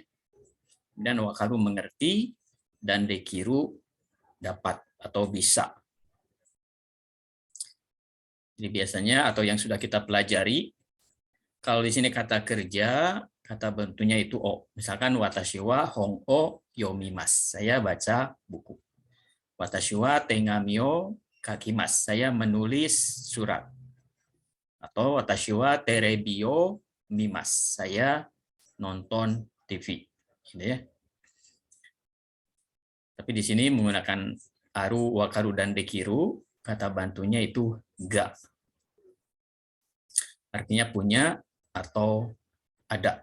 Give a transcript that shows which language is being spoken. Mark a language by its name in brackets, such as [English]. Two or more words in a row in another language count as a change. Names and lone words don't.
[Indonesian] Dan wakaru mengerti dan dekiru dapat atau bisa. Jadi biasanya atau yang sudah kita pelajari, kalau di sini kata kerja, kata bentuknya itu o. [Japanese] Misalkan 私は本を読みます. [Indonesian] Saya baca buku. [Japanese] 私は手紙を書きます. [Indonesian] Saya menulis surat. [Japanese] Atau 私はテレビを見ます. [Indonesian] Saya nonton TV. Gitu ya. Tapi di sini menggunakan aru, wakaru, dan dekiru, kata bantunya itu ga. Artinya punya atau ada.